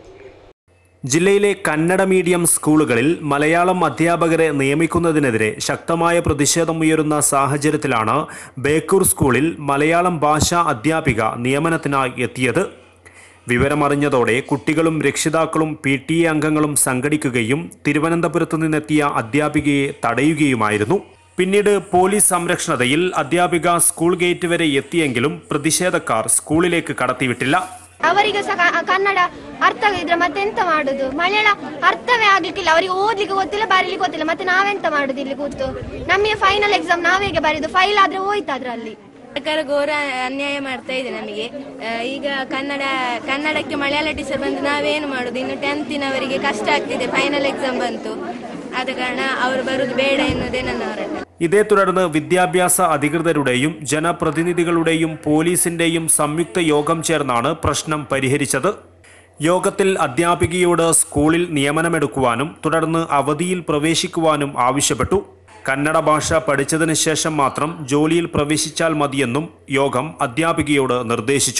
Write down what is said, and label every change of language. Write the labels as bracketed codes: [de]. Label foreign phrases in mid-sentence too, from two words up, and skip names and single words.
[ml] ജില്ലയിലെ കന്നഡ മീഡിയം സ്കൂളുകളിൽ മലയാളം അധ്യാപകരെ നിയമിക്കുന്നതിനെതിരെ ശക്തമായ പ്രതിഷേധമുയരുന്ന സാഹചര്യത്തിലാണ് ബേക്കൂർ സ്കൂളിൽ മലയാളം ഭാഷാ അധ്യാപിക നിയമനത്തിനായി എത്തിയത്. വിവരമറിഞ്ഞതോടെ കുട്ടികളും രക്ഷിതാക്കളും PTA അംഗങ്ങളും സംഘടിക്കുകയും തിരുവനന്തപുരത്ത് നിന്നെത്തിയ അധ്യാപികയെ തടയുകയുമായിരുന്നു. പിന്നീട് പോലീസ് സംരക്ഷണതയിൽ അധ്യാപിക സ്കൂൾ ഗേറ്റ് വരെ എത്തിയെങ്കിലും പ്രതിഷേധക്കാർ സ്കൂളിലേക്ക് കടത്തിവിട്ടില്ല. [kn] ಅವರಿಗೆ ಕನ್ನಡ ಅರ್ಥ ಇದ್ರೆ ಮತ್ತೆ ಎಂತ ಮಾಡುದು? ಮಲಯಾಳ ಅರ್ಥವೇ ಆಗ್ಲಿಕ್ಕಿಲ್ಲ, ಅವರಿಗೆ ಓದ್ಲಿಕ್ಕೆ ಗೊತ್ತಿಲ್ಲ, ಬರೀಲಿಕ್ಕೆ ಗೊತ್ತಿಲ್ಲ, ಮತ್ತೆ ನಾವೆಂತ ಮಾಡುದು? ಇಲ್ಲಿ ಕೂತು ನಮಗೆ [en] final exam [kn] ನಾವೇಗೆ ಬರೀದು? ಫೈಲ್ ಆದ್ರೆ ಹೋಯ್ತು ಅದ್ರಲ್ಲಿ. ಸರ್ಕಾರ ಘೋರ ಅನ್ಯಾಯ ಮಾಡ್ತಾ ಇದೆ ನಮಗೆ. ಈಗ ಕನ್ನಡಕ್ಕೆ ಮಲಯಾಳ ಟೀಚರ್ ಬಂದು ನಾವೇನು ಮಾಡುದು? ಇನ್ನು 10th ಕಷ್ಟ ಆಗ್ತಿದೆ, [en] final exam [kn] ಬಂತು. ಆದ ಕಾರಣ ಅವರು ಬರುವುದು ಬೇಡ ಎನ್ನುವುದೇ ನನ್ನ ಹೋರಾಟ. [ml] ഇതേ തുടർന്ന് വിദ്യാഭ്യാസ അധികൃതരുടെയും ജനപ്രതിനിധികളുടെയും പോലീസിന്റെയും സംയുക്ത യോഗം ചേർന്നാണ് പ്രശ്നം പരിഹരിച്ചത്. യോഗത്തിൽ അധ്യാപികയോട് സ്കൂളിൽ നിയമനമെടുക്കുവാനും തുടർന്ന് അവധിയിൽ പ്രവേശിക്കുവാനും ആവശ്യപ്പെട്ടു. കന്നഡ ഭാഷ പഠിച്ചതിന് ശേഷം മാത്രം ജോലിയിൽ പ്രവേശിച്ചാൽ മതിയെന്നും യോഗം അധ്യാപികയോട് നിർദ്ദേശിച്ചു.